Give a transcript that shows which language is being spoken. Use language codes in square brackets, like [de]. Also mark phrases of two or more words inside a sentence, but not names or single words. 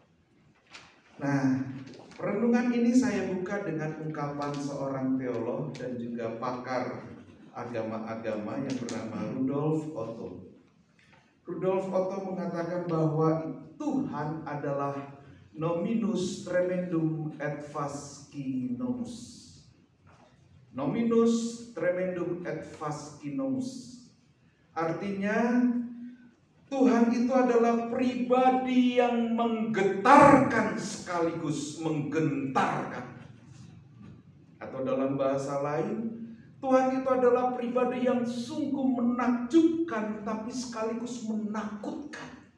[id] Nah, renungan ini saya buka dengan ungkapan seorang teolog dan juga pakar agama-agama yang bernama Rudolf Otto. Rudolf Otto mengatakan bahwa Tuhan adalah [la] nominus tremendum et fascinomus. Nominus tremendum et fascinomus. [id] Artinya Tuhan itu adalah pribadi yang menggetarkan sekaligus menggentarkan. Atau dalam bahasa lain, Tuhan itu adalah pribadi yang sungguh menakjubkan tapi sekaligus menakutkan.